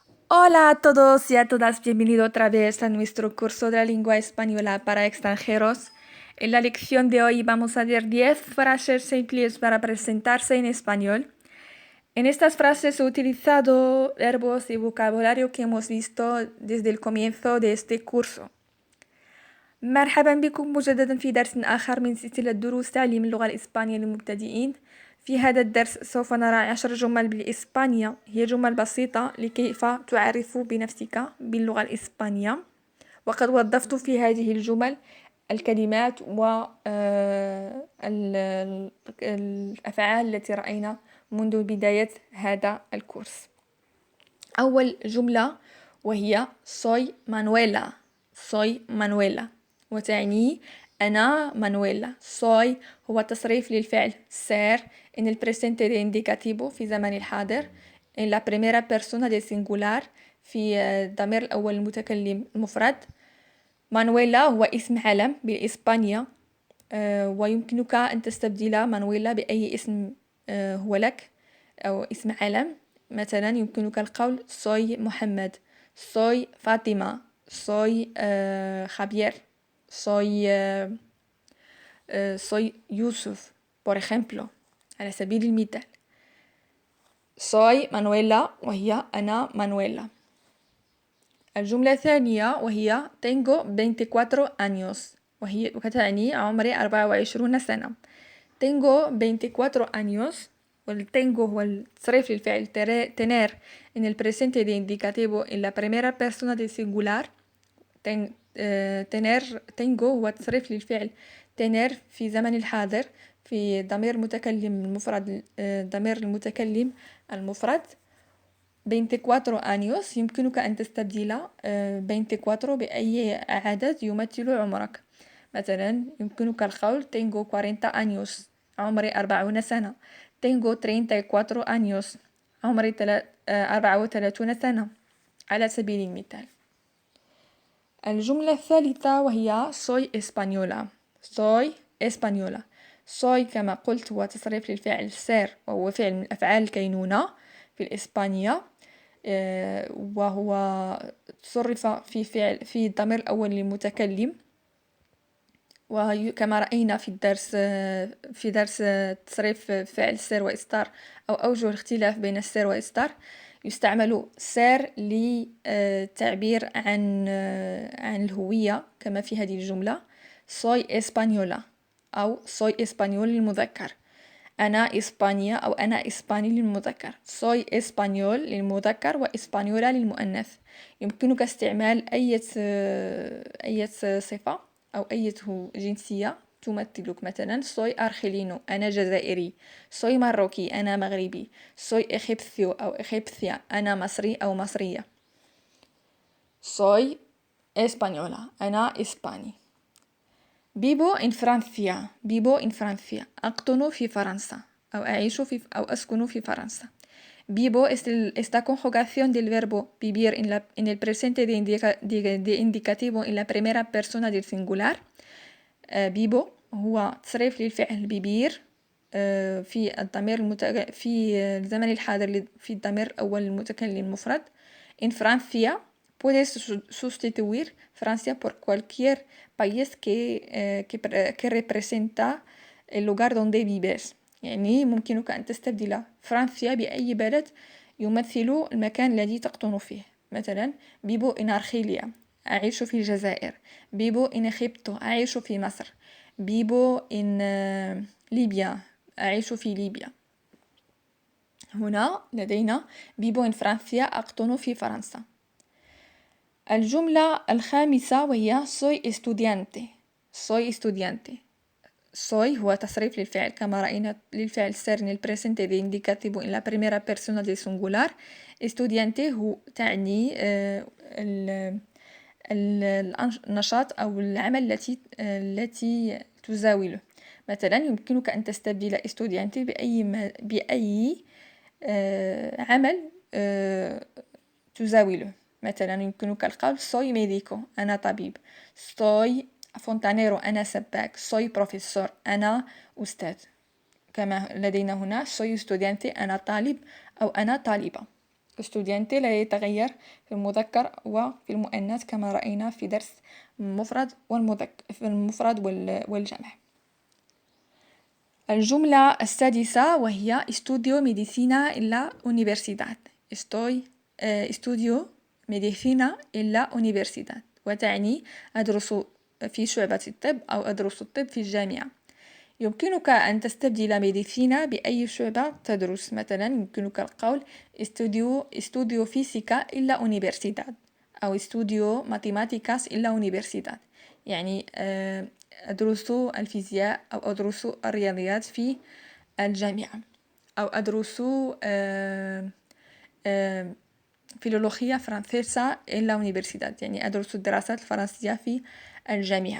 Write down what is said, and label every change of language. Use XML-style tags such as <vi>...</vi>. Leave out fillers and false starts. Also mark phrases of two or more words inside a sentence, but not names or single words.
<es>Hola a todos y a todas, bienvenido otra vez a nuestro curso de la lengua española para extranjeros. En la lección de hoy vamos a ver 10 frases simples para presentarse en español. En estas frases he utilizado verbos y vocabulario que hemos visto desde el comienzo de este curso.</es> <ar>مرحبا بكم مجددا في درس آخر من سلسلة دروس تعليم اللغة الإسبانية للمبتدئين. في هذا الدرس سوف نرى 10 جمل بالإسبانية، هي جمل بسيطة لكيف تعرف بنفسك باللغة الإسبانية، وقد وظفت في هذه الجمل الكلمات والأفعال التي رأينا منذ بداية هذا الكورس. أول جملة وهي</ar> <es>soy Manuela. soy Manuela</es> <ar>وتعني أنا مانويلا. soy هو تصريف للفعل</ar> <es>ser en el presente de indicativo</es> <ar>في زمن الحاضر</ar> <es>en la primera persona del singular</es> <ar>في الضمير الأول المتكلم المفرد. مانويلا هو اسم علم بالإسبانية، ويمكنك أن تستبدل مانويلا بأي اسم هو لك أو اسم علم. مثلا يمكنك القول soy محمد، soy فاطمة، soy Javier، soy يوسف</ar> <es>por ejemplo،</es> <ar>على سبيل المثال.</ar> <es>soy Manuela</es> <ar>وهي أنا مانويلا. الجملة الثانية وهي</ar> <es>tengo 24 años</es> <ar>وتعني عمري 24 سنة.</ar> <es>tengo 24 años</es> <ar>والتنجو هو التصريف للفعل</ar> <es>tener en el presente de indicativo en la primera persona del singular.</es> <ar>tengo هو تصريف للفعل tener في زمن الحاضر في ضمير المتكلم المفرد، ضمير المتكلم المفرد. 24 años يمكنك أن تستبدل 24 بأي عدد يمثل عمرك. مثلا يمكنك القول</ar> <es>tengo 40 años</es> <ar>عمري 40 سنة.</ar> <es>tengo 34 años</es> <ar>عمري 34 سنة على سبيل المثال. الجملة الثالثة وهي</ar> <es>soy española. soy española.</es> <ar>soy كما قلت هو تصريف للفعل ser وهو فعل من أفعال الكينونة في الإسبانية، وهو تصرف في الضمير الأول للمتكلم، وكما رأينا في درس تصريف فعل سير وإصدار أو أوجه الاختلاف بين السير وإصدار. يستعمل سير للتعبير عن الهوية كما في هذه الجملة</ar> <es>soy española</es> <ar>أو</ar> <es>soy español</es> <ar>للمذكر، أنا إسبانيا أو أنا إسباني للمذكر.</ar> <es>soy español</es> <ar>للمذكر وإسبانيولا للمؤنث. يمكنك استعمال أي صفة أو أي جنسية تمثلك. مثلا</ar> <es>soy argelino</es> <ar>أنا جزائري،</ar> <es>soy marroquí</es> <ar>أنا مغربي،</ar> <es>soy egipcio</es> <ar>أو egipcia أنا مصري أو مصرية.</ar> <es>soy española</es> <ar>أنا إسباني.</ar> <es>vivo en Francia. vivo en Francia</es> <ar>أقطن في فرنسا أو أعيش أو أسكن في فرنسا.</ar> <es>vivo es esta conjugación del verbo vivir en el presente de indicativo en la primera persona del singular.</es> <ar>vivo هو تصريف للفعل بيبير في الضمير في الزمن الحاضر في الضمير الأول المتكلم المفرد.</ar> <es>en Francia puedes sustituir Francia por cualquier país que representa el lugar donde vives.</es> <ar>يعني ممكنك أن تستبدل فرنسا بأي بلد يمثل المكان الذي تقطن فيه. مثلا</ar> <es>vivo en Argelia</es> <ar>أعيش في الجزائر.</ar> <es>vivo en Egipto</es> <ar>أعيش في مصر.</ar> <es>vivo en</es> <ar>ليبيا أعيش في ليبيا. هنا لدينا</ar> <es>vivo en Francia</es> <ar>أقطن في فرنسا. الجملة الخامسة وهي</ar> <es>soy estudiante. soy estudiante. soy</es> <ar>هو تصريف للفعل كما رأينا للفعل</ar> <es>ser en el presente de indicativo en la primera persona del singular.</es> <ar>estudiante هو تعني النشاط أو العمل التي تزاوله. مثلا يمكنك أن تستبدل estudiante بأي عمل تزاوله. مثلا يمكنك القول</ar> <es>soy médico</es> <ar>أنا طبيب،</ar> <es>soy fontanero</es> <ar>أنا سباك،</ar> <es>soy profesor</es> <ar>أنا أستاذ. كما لدينا هنا</ar> <es>soy estudiante</es> <ar>أنا طالب أو أنا طالبة. estudiante لا يتغير في المذكر وفي المؤنث كما رأينا في درس المفرد في المفرد والجمع. الجملة السادسة وهي</ar> <es>estudio medicina en la universidad. estudio medicina en la universidad،</es> <ar>وتعني أدرس في شعبة الطب أو أدرس الطب في الجامعة. يمكنك أن تستبدل ميديسينا بأي شعبة تدرس، مثلا يمكنك القول</ar> <es>estudio física en la universidad</es> <ar>أو</ar> <es>estudio matemáticas en la universidad،</es> <ar>يعني أدرس الفيزياء أو أدرس الرياضيات في الجامعة، أو أدرس</ar> <es>filología francesa en la universidad,</es> <ar>يعني أدرس الدراسات الفرنسية في الجامعة.</ar>